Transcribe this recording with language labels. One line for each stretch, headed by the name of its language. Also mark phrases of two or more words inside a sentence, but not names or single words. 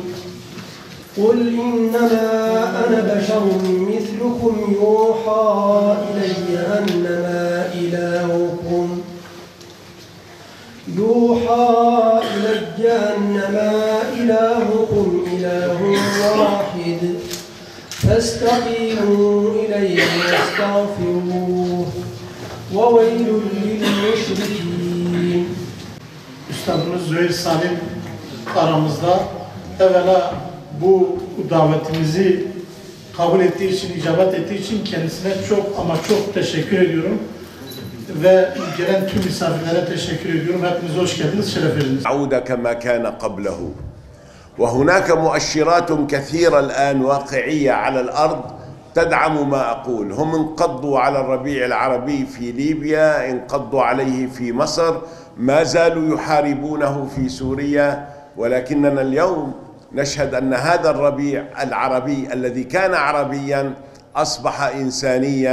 Arabic: قل إنما أنا بشر مثلكم يوحى إلي أنما إلهكم إله واحد فاستقيموا إليه واستغفروه وويل للمشركين.
Turkish: Üstadımız Züheyr Salim aramızda. Evvela bu davetimizi kabul ettiği için, icabet ettiği için kendisine çok ama çok teşekkür ediyorum. Ve gelen tüm misafirlere teşekkür ediyorum. Hepiniz hoş geldiniz, şeref verdiniz.
Arabic: عود كما كان قبله وهناك مؤشرات كثيرة الآن واقعية على الأرض تدعم ما أقول. هم انقضوا على الربيع العربي في ليبيا، انقضوا عليه في مصر، ما زالوا يحاربونه في سوريا، ولكننا اليوم نشهد أن هذا الربيع العربي الذي كان عربيا أصبح إنسانيا.